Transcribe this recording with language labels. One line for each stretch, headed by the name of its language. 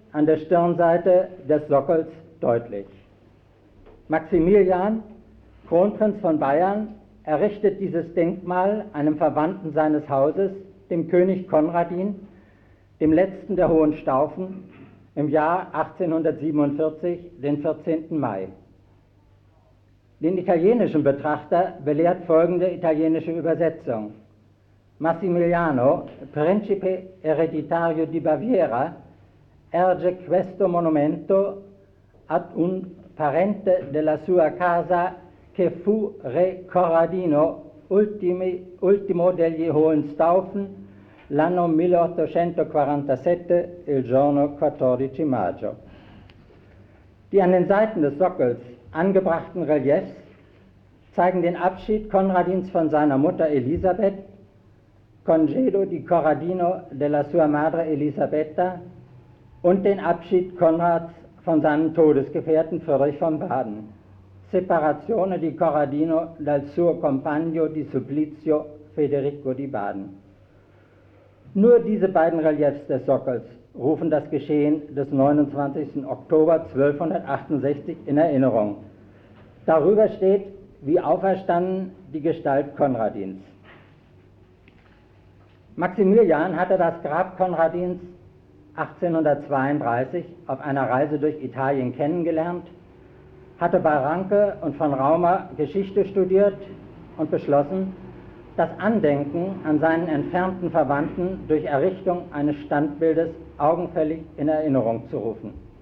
German: an der Stirnseite des Sockels deutlich. Maximilian, Kronprinz von Bayern, errichtet dieses Denkmal einem Verwandten seines Hauses, dem König Konradin, dem letzten der Hohenstaufen, im Jahr 1847, den 14. Mai. Den italienischen Betrachter belehrt folgende italienische Übersetzung.
Italian: Massimiliano, Principe Ereditario di Baviera, erge questo monumento ad un parente della sua casa che fu re Corradino ultimo degli Hohenstaufen l'anno 1847, il giorno 14 maggio.
German: Die an den Seiten des Sockels angebrachten Reliefs zeigen den Abschied Konradins von seiner Mutter Elisabeth,
Italian: Congedo di Corradino della sua madre Elisabetta
German: und den Abschied Konrads von seinem Todesgefährten Friedrich von Baden.
Italian: Separazione di Corradino dal suo compagno di supplizio Federico di Baden.
German: Nur diese beiden Reliefs des Sockels rufen das Geschehen des 29. Oktober 1268 in Erinnerung. Darüber steht, wie auferstanden, die Gestalt Konradins. Maximilian hatte das Grab Konradins 1832 auf einer Reise durch Italien kennengelernt, hatte bei Ranke und von Raumer Geschichte studiert und beschlossen, das Andenken an seinen entfernten Verwandten durch Errichtung eines Standbildes augenfällig in Erinnerung zu rufen.